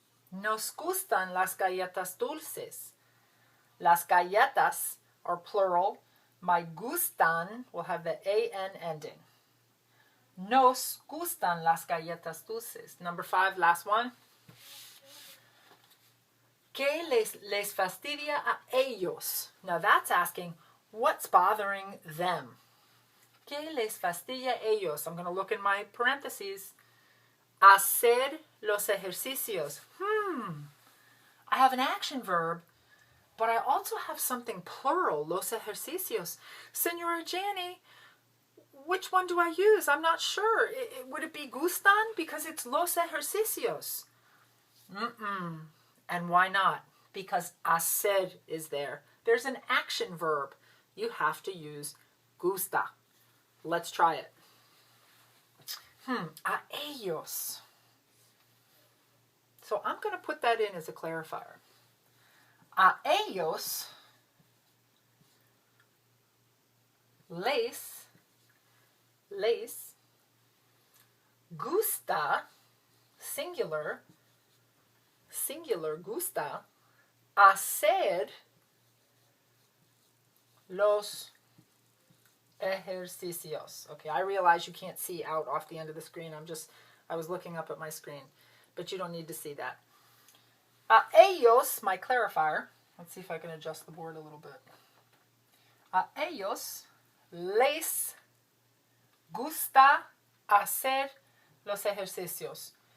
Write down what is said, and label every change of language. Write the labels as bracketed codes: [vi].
[es] Nos gustan las galletas dulces. [en] Las galletas are plural. My gustan will have the an ending. [es] Nos gustan las galletas dulces. [en] Number 5, last one. [es] ¿Qué les fastidia a ellos? [en] Now that's asking, what's bothering them? [es] ¿Qué les fastidia a ellos? [en] I'm going to look in my parentheses. [es] Hacer los ejercicios. [en] I have an action verb, but I also have something plural, los ejercicios. Senora Janie, which one do I use? I'm not sure. Would it be gustan? Because it's los ejercicios. And why not? Because hacer is there. There's an action verb. You have to use gusta. Let's try it. [es] A ellos. [en] So I'm going to put that in as a clarifier. [es] A ellos les gusta, singular gusta, hacer los ejercicios. [en] Okay, I realize you can't see out off the end of the screen. I was looking up at my screen, but you don't need to see that. [es] A ellos, [en] my clarifier. Let's see if I can adjust the board a little bit. [es] A ellos les gusta hacer los ejercicios.